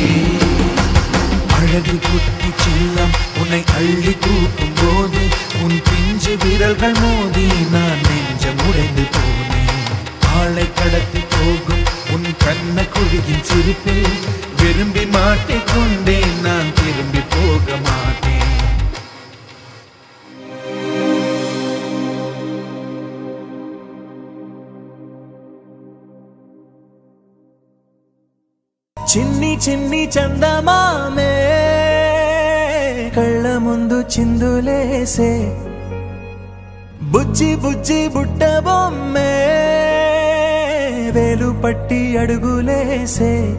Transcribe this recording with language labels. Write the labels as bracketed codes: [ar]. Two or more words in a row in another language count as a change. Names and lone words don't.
[ta] அழகு குட்டி செல்லம் உன்னை அள்ளி தூக்கும் போது உன் பிஞ்சு விரல்கள் மோதி நான் நெஞ்சம் உடைந்து போனேன். ஆளை கடத்தி போகும் உன் கண்ண குழியின் சிரிப்பில் விரும்பி மாட்டிக்கொண்டேன், நான் திரும்பி போக மாட்டேன். [te] చిన్ని చిన్ని చందమామే కళ్ళ ముందు చిందులేసే, బుజ్జి బుజ్జి బుట్ట బొమ్మే వేలు పట్టి అడుగులేసే.